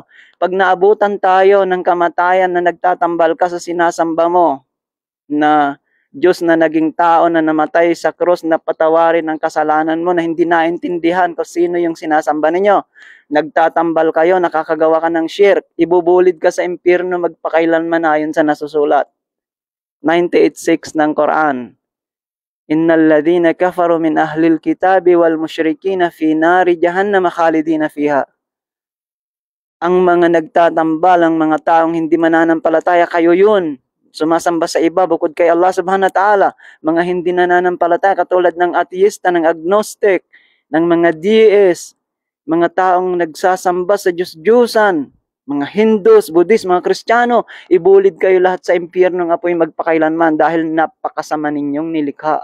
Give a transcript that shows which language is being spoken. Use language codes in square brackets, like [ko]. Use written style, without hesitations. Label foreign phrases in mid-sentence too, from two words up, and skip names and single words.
[tl] Pag naabutan tayo ng kamatayan na nagtatambal ka sa sinasamba mo, na Diyos na naging tao na namatay sa krus na patawarin ang kasalanan mo na hindi naintindihan kung sino yung sinasamba ninyo. Nagtatambal kayo, nakakagawa ka ng shirk, ibubulid ka sa impyerno magpakailanman ayon sa nasusulat. 98:6 ng Quran. [ar] إن الذين كفروا من أهل الكتاب والمشركين في نار جهنم خالدين فيها. [tl] Ang mga nagtatambal, ang mga taong hindi mananampalataya, kayo yun. Sumasamba sa iba bukod kay Allah [ar] سبحانه وتعالى. [tl] Mga hindi nananampalataya katulad ng ateista, ng agnostic, ng mga DS, mga taong nagsasamba sa Diyos-Diyusan, mga Hindus, Buddhist, mga Kristiyano, ibulid kayo lahat sa impyerno ng apoy magpakailanman dahil napakasama ninyong nilikha.